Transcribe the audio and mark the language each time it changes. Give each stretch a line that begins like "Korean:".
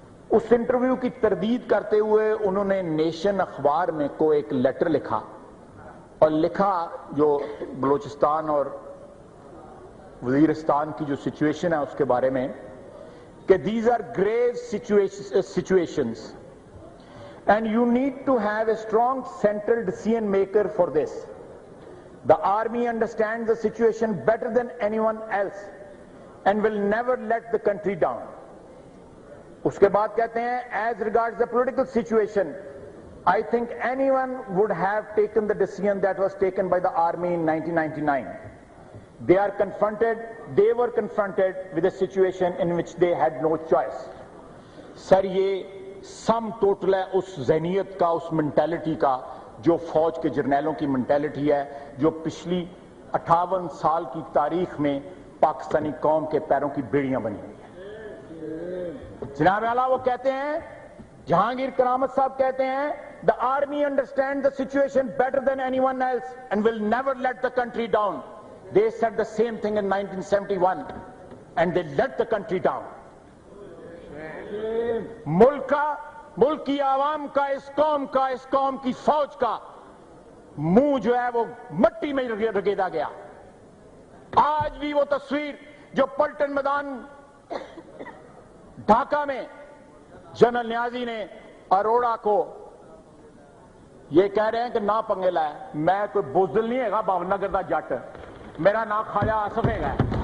Urdu: اس interview کی تردید کرتے ہوئے انہوں نے نیشن اخبار میں کو ایک لیٹر لکھا، اور لکھا جو بلوچستان اور وزیرستان کی جو سچویشن ہے اس کے بارے میں، کہ
English: these are grave situations and you need to have a strong central decision maker for this. The army understands the situation better than anyone else and will never let the country down.
Urdu: اس کے بعد کہتے ہیں
English: as regards the political situation, I think anyone would have taken the decision that was taken by the army in 1999. They were confronted with a situation in which they had no choice.
Urdu: سر، یہ sum total ہے اس ذہنیت کا، اس mentality کا جو فوج کے جرنیلوں کی mentality ہے، جو پچھلی 58 سال کی تاریخ میں پاکستانی قوم کے پیروں کی بیڑیاں بنی ہوئی ہیں۔ جناب اعلیٰ، وہ کہتے ہیں، جہانگیر کرامت صاحب کہتے ہیں،
English: the army understands the situation better than anyone else and will never let the country down. They said the same thing in 1971 and they let the country down.
Urdu: ملک کی عوام کا، اس قوم کی فوج کا منہ جو ہے وہ مٹی میں رگیدا گیا۔ آج بھی وہ تصویر جو پلٹن میدان ڈھاکہ میں جنرل نیازی نے اروڑا کو یہ کہہ رہے ہیں کہ نہ پنگے لائے، میں کوئی بزدل نہیں ہے گا، بھاونا نگر دا جٹ، میرا نام خواجہ آصف ہے۔